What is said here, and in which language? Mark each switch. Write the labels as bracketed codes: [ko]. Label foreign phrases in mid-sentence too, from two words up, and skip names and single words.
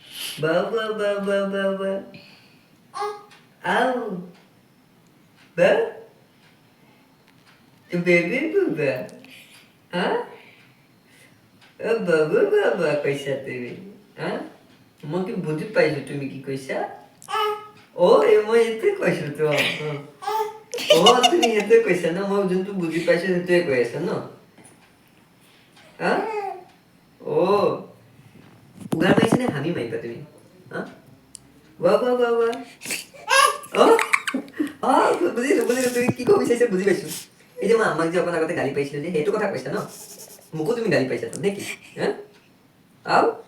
[as] Baba, baba, baba. Ow. Ba? Baby, baba. Huh? Baba, baba, কৈছা তুমি হা মই কি বুজি পাইছো তুমি কি কৈছা মই এইটোৱে কৈছো তো তুমি এইটোৱে কৈছা ন মই যোনটো বুজি পাইছো সেইটোৱে কৈ আছা ন হা উগাৰ মাৰিছে নে হামি মাৰিবা তুমি হা ৱা ৱা ৱা ৱা বুজিলো তুমি কি ক'ব বিচাৰিছা বুজি পাইছো এই যে মই আমাক যে অকণ আগতে গালি পাৰিছিলো যে সেইটো কথা কৈছা ন মোকো তুমি গালি পাৰিছা তো নে কি হা আও